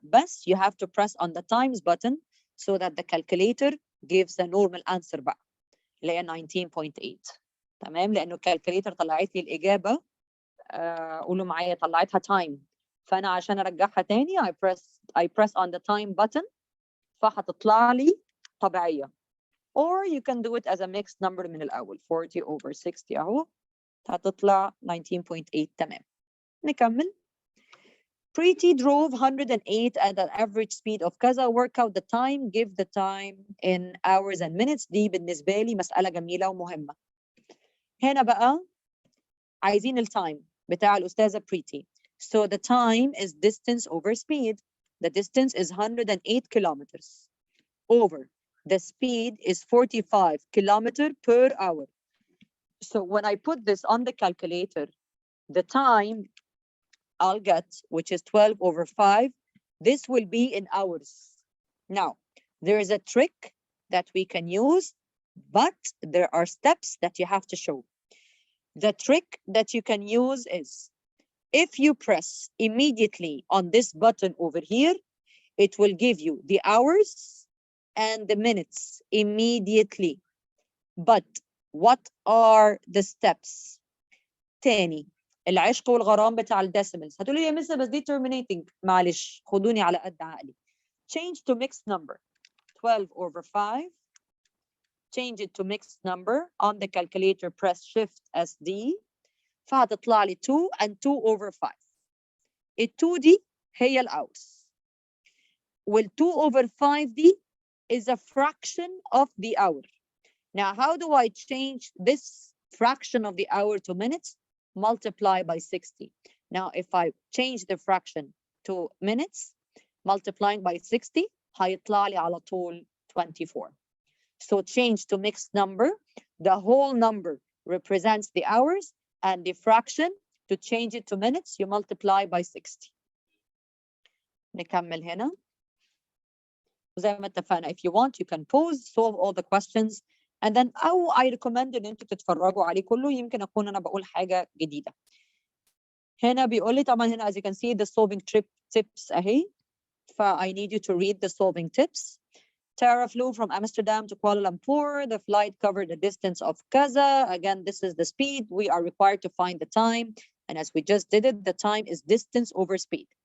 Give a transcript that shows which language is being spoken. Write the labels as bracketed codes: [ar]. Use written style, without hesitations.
[ar] بس [en] you have to press on the times button so that the calculator gives the normal answer [ar] بقى اللي هي [en] 19.8. [ar] تمام لأنه الكالكوليتر طلعت لي الإجابة قولوا معايا طلعتها time. فأنا عشان أرجعها تاني [en] I press on the time button [ar] فهتطلع لي طبيعية. [en] Or you can do it as a mixed number [ar] من الأول [en] 40 over 60 [ar] أهو هتطلع [en] 19.8. [ar] تمام نكمل. [en] Preeti drove 108 at an average speed of [ar] كذا [en] work out the time give the time in hours and minutes. [ar] دي بالنسبة لي مسألة جميلة ومهمة. هنا بقى عايزين التايم بتاع الأستاذة Preeti. [en] So the time is distance over speed. The distance is 108 kilometers over. The speed is 45 kilometers per hour. So when I put this on the calculator, the time I'll get, which is 12 over 5, this will be in hours. Now, there is a trick that we can use, but there are steps that you have to show. The trick that you can use is, if you press immediately on this button over here, it will give you the hours and the minutes immediately. But what are the steps? [ar] تاني العشق والغرام بتاع الديسيمالز. هتقولوا لي يا مس بس دي terminating. معلش خدوني على قد عقلي. [en] Change to mixed number 12 over 5. Change it to mixed number. On the calculator press shift SD [ar] فهتطلع لي [en] 2 and 2 over 5. ال 2 دي هي الhours وال 2 over 5 دي is a fraction of the hour. Now how do I change this fraction of the hour to minutes? Multiply by 60. Now if I change the fraction to minutes multiplying by 60 [ar] هيطلع لي على طول [en] 24. So change to mixed number. The whole number represents the hours and the fraction to change it to minutes you multiply by 60. [ar] نكمل هنا. زي ما اتفقنا [en] if you want you can pause solve all the questions and then [ar] أو [en] I recommend [ar] إن أنتوا تتفرجوا عليه كله يمكن أكون أنا بقول حاجة جديدة. هنا بيقول لي طبعا هنا [en] as you can see the solving tips [ar] أهي. [en] I need you to read the solving tips. Tara flew from Amsterdam to Kuala Lumpur. The flight covered a distance of kaza. Again, this is the speed. We are required to find the time. And as we just did it, the time is distance over speed.